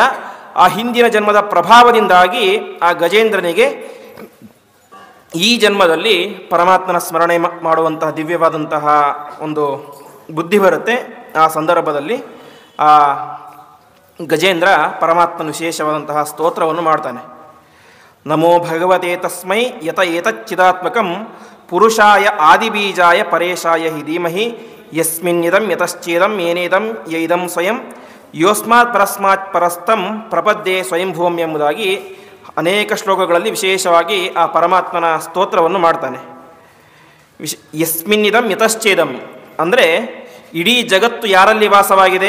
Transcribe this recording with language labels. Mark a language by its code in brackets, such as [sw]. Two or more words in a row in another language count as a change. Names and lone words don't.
[kn] ಆ ಹಿಂದಿನ ಜನ್ಮದ ಪ್ರಭಾವದಿಂದಾಗಿ ಆ ಗಜೇಂದ್ರನಿಗೆ ಈ ಜನ್ಮದಲ್ಲಿ ಪರಮಾತ್ಮನ ಸ್ಮರಣೆ ಮಾಡುವಂತಹ ದಿವ್ಯವಾದಂತಹ ಒಂದು ಬುದ್ಧಿ ಬರುತ್ತೆ. ಆ ಸಂದರ್ಭದಲ್ಲಿ ಆ ಗಜೇಂದ್ರ ಪರಮಾತ್ಮನ ವಿಶೇಷವಾದಂತಹ ಸ್ತೋತ್ರವನ್ನು ಮಾಡ್ತಾನೆ. [sa] ನಮೋ ಭಗವತೆ ತಸ್ಮೈ ಯತ ಏತಚ್ಚಿದಾತ್ಮಕಂ ಪುರುಷಾಯ ಆದಿಬೀಜಾಯ ಪರೇಶಾಯ ಹಿ ಧೀಮಹಿ ಯಸ್ಮಿನ್ನಿದಂ ಯತಶ್ಚೇದಂ ಏನೇದಂ ಯೈದಂ ಸ್ವಯಂ ಯೋಸ್ಮಾತ್ ಪರಸ್ಮಾತ್ ಪರಸ್ತಂ ಪ್ರಪದ್ಯೆ ಸ್ವಯಂಭೂಮ್ [kn] ಎಂಬುದಾಗಿ ಅನೇಕ ಶ್ಲೋಕಗಳಲ್ಲಿ ವಿಶೇಷವಾಗಿ ಆ ಪರಮಾತ್ಮನ ಸ್ತೋತ್ರವನ್ನು ಮಾಡ್ತಾನೆ. [sa] ಯಸ್ಮಿನ್ನಿದಂ ಯತಶ್ಚೇದಂ [kn] ಅಂದರೆ ಇಡೀ ಜಗತ್ತು ಯಾರಲ್ಲಿ ವಾಸವಾಗಿದೆ?